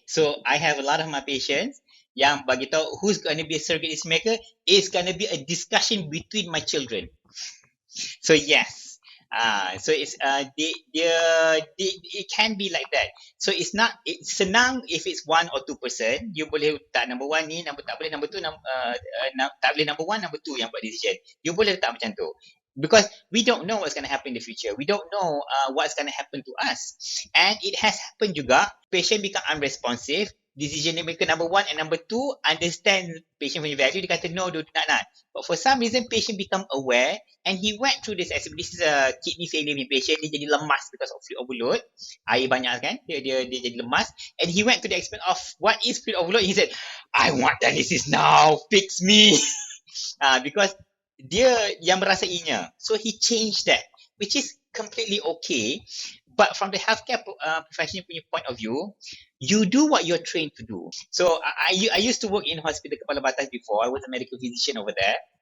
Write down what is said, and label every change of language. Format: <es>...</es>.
<en>So I have a lot of my patients</en> <ms>yang bagi tahu</ms> <en>who's going to be a surrogate decision maker is going to be a discussion between my children. So yes. So it's it can be like that. So it's senang if it's 1 or 2 person.</en> <ms>You boleh letak number 1 ni, tak boleh number 2, tak boleh number 1, number 2 yang buat decision. You boleh letak macam tu.</ms> <en>Because we don't know what's going to happen in the future. We don't know what's going to happen to us. And it has happened juga. Patient become unresponsive. Decision maker number 1 and number 2 understand patient punya value.</en> <ms>Dia kata no, dia nak.</ms> <en>But for some reason, patient become aware and he went through this. This is a kidney failure patient.</en> <ms>Dia jadi lemas</ms> <en>because of fluid overload.</en> <ms>Air banyak kan. Dia jadi lemas.</ms> <en>And he went to the extent of what is fluid overload. He said, I want dialysis now. Fix me.</en> <ms>Because dia yang merasainya.</ms> <en>So he changed that, which is completely okay. But from the healthcare professional point of view, you do what you're trained to do. So I used to work in hospital Kepala Batas before. I was a medical physician over there.</en>